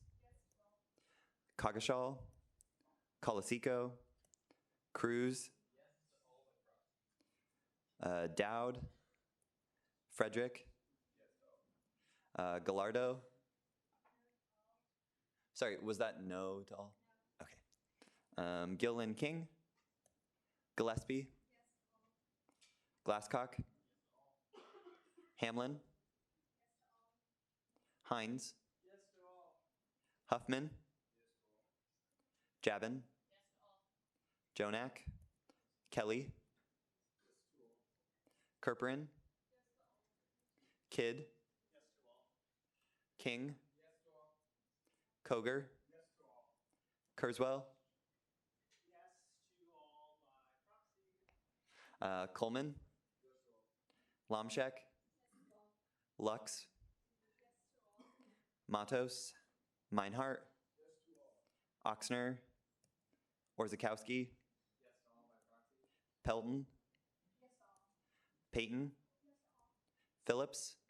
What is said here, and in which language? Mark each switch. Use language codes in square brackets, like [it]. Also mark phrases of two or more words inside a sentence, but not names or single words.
[en] Coggeshall? Colasico? Cruz? Dowd? Frederick? Gallardo? Sorry, was that no to all? Okay. Gillen King? Gillespie? Glasscock? Hamlin? Hines? Huffman? Jabin? Jonak? Kelly? Kerperin? Kidd? King? Koger? Kurzweil, Coleman, Lomshek, Lux, Matos, Meinhardt, Oxner, Orzakowski, Pelton, Peyton, Phillips,